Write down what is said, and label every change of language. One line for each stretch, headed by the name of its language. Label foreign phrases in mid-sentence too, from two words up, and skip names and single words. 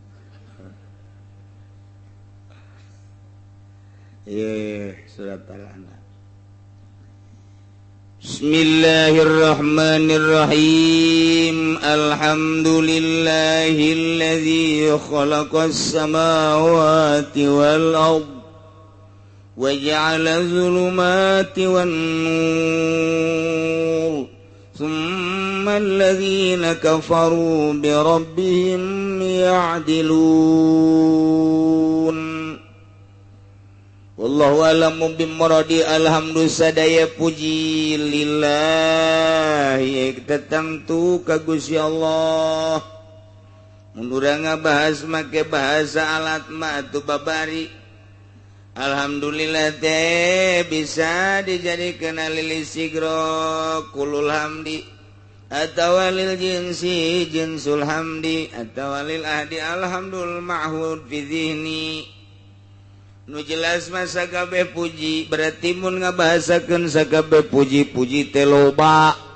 Arabic: سورة الأنعام بسم الله الرحمن الرحيم الحمد لله الذي خلق السماوات والأرض وجعل الظلمات و النور ثم الذين كفروا بربهم يعدلون والله أعلم بمراده الحمد
Sundanese: sadaya puji
Arabic: lillahi
Sundanese: tertentu ka Gusti Allah mun urang ngabahas make bahasa alat mah atuh babari alhamdulillah teh bisa dijadikeun
Arabic: للاستغراق كل الحمد
Sundanese: atawa
Arabic: للجنس جنس الحمد
Sundanese: atawa
Arabic: للعهد الحمد المعهود في الذهن
Sundanese: nu jelas mah sakabeh puji berarti mun ngabahasakeun sakabeh puji-puji teh loba